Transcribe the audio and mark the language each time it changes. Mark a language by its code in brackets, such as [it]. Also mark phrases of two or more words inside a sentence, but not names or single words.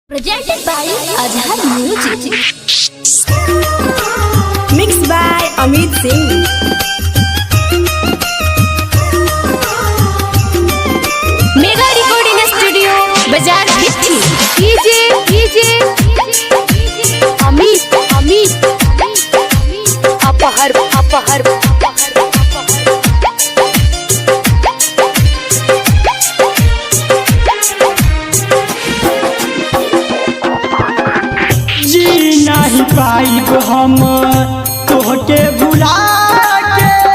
[en] Presented by Azhar Music. Mixed by Amit Singh. Mega Recording Studio, Bazaar Bhitti. DJ Amit Apahar [bho] जी नहीं पाइब हम तोहके भुला के।